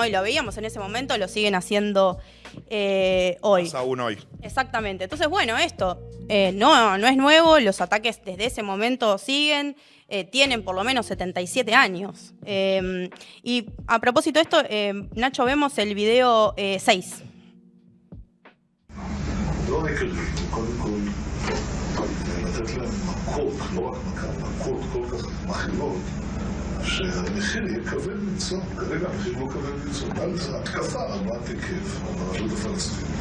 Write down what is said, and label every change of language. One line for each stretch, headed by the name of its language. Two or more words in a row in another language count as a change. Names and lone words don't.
Spanish: Y lo veíamos en ese momento, lo siguen haciendo hoy. Más aún hoy. Exactamente. Entonces, bueno, esto no es nuevo, los ataques desde ese momento siguen, tienen por lo menos 77 años. Y a propósito de esto, Nacho, vemos el video 6.
Hebrew: לא מקבלים, קודם כל, לתת להם מכות, לא רק מכות כל כך מכילות, שהמחיר יהיה כבד מנשוא. כרגע המחיר לא כבד מנשוא. זו התקפה רבת היקף על הרשות הפלסטינית.